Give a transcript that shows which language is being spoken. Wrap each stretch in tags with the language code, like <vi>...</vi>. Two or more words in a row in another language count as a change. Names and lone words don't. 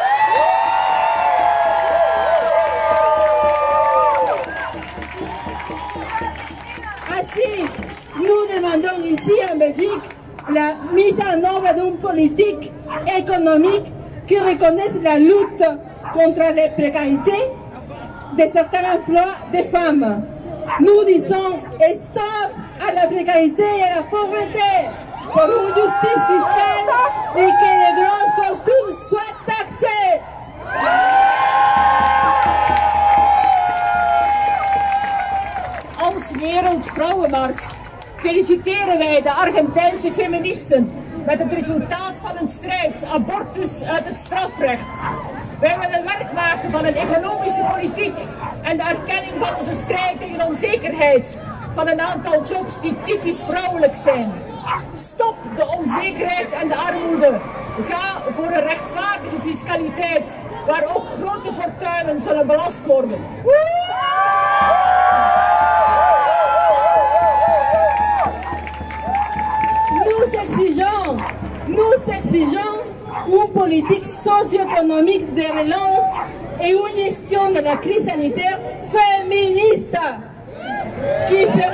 <fr>Ainsi, nous demandons ici en Belgique la mise en œuvre d'une politique économique qui reconnaisse la lutte contre les précarités de certains emplois des femmes. Nous disons stop à la précarité et à la pauvreté pour une justice fiscale et que les grandes fortunes soient taxées.</fr> <nl>Als Wereldvrouwenmars feliciteren wij de Argentijnse feministen met het resultaat van een strijd, abortus uit het strafrecht. Wij willen werk maken van een economische politiek en de erkenning van onze strijd tegen onzekerheid van een aantal jobs die typisch vrouwelijk zijn. Stop de onzekerheid en de armoede. Ga voor een rechtvaardige fiscaliteit waar ook grote fortuinen zullen belast worden.</nl> <fr>Nous exigeons une politique socio-économique de relance et une gestion de la crise sanitaire féministe qui</fr>